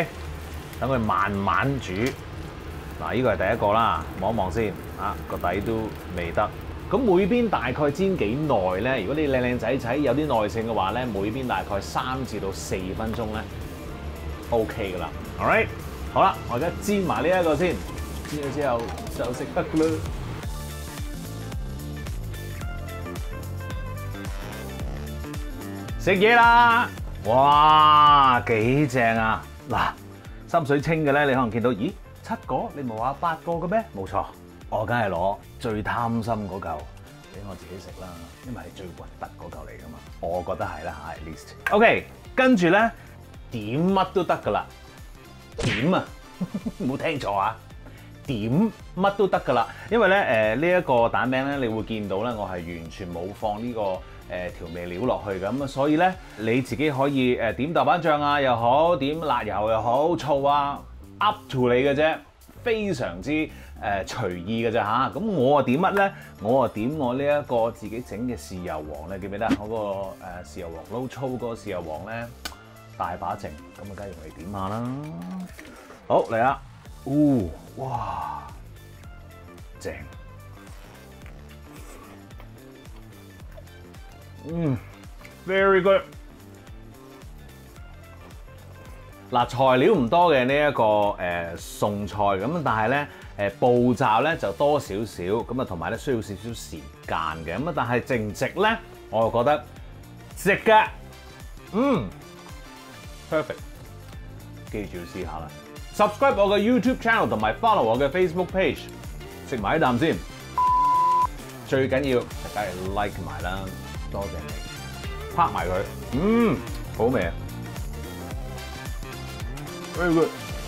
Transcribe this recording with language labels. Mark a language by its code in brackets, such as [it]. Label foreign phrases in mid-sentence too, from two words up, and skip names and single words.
[yue] 等佢慢慢煮。嗱，呢個係第一個啦，望一望先，個底都未得。咁每邊大概煎幾耐咧？如果你靚靚仔仔有啲耐性嘅話咧，每邊大概3至到4分鐘咧 ，OK 噶啦。 [en] All right， [yue] 好啦，我而家煎埋呢一個先，煎咗之後就食得噶啦。食嘢啦！哇，幾正啊！嗱，心水清嘅咧，你可能見到，咦，7個？你唔係話8個嘅咩？冇錯。我梗係攞最貪心嗰嚿俾我自己食啦，因為係最核突嗰嚿嚟噶嘛，我覺得係啦嚇 ， [en] at least。 [yue] OK， 跟住咧點乜都得噶啦，點啊，冇聽錯啊，點乜都得噶啦，因為咧呢一個蛋餅咧，你會見到咧，我係完全冇放呢個調味料落去嘅，咁啊，所以咧你自己可以點豆瓣醬啊又好，點辣油又好，醋啊 [en] up to [yue] 你嘅啫，非常之隨意嘅咋嚇，咁我啊點乜咧？我啊點我呢一個自己整嘅豉油黃咧，記唔記得？我個豉油黃撈粗嗰個豉油黃咧大把剩，咁啊梗係用嚟點下啦。好嚟啦，哇，正 ， [en] very good。 [yue] 嗱，材料唔多嘅呢一個餸菜咁，但係咧步驟咧就多少少咁啊，同埋咧需要少少時間嘅咁啊，但係值唔值咧？我就覺得值嘅，perfect。記住要試下啦 ，subscribe 我嘅 YouTube channel 同埋 follow 我嘅 Facebook page， 食埋一啖先。最緊要大家係 like 埋啦，多謝你，拍埋佢，好味啊！ [en] Very good.